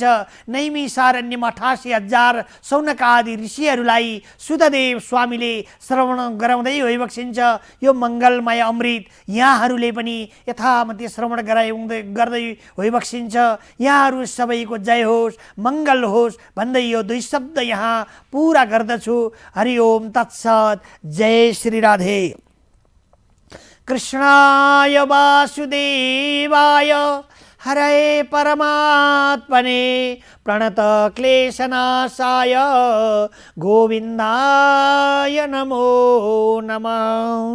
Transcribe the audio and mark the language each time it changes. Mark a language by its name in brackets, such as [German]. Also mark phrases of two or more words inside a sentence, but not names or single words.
[Nepali] नैमिषारण्यमा 88,000 सौनकादि ऋषिहरूलाई सुखदेव स्वामीले श्रवण गराउँदै भइबक्सिन्छ। यो मङ्गलमय अमृत यहाँहरूले पनि यथामति श्रवण गर्दै भइबक्सिन्छ। यहाँहरू सबैको जय होस्, मङ्गल होस् भन्दै यो 2 शब्द यहाँ पुरा गर्दछु। [Sanskrit] हरि ओम तत्सत। जय श्री राधे। कृष्णाय वासुदेवाय हरे परमात्मने प्रणत क्लेशनाशाय गोविन्दाय नमो नमः।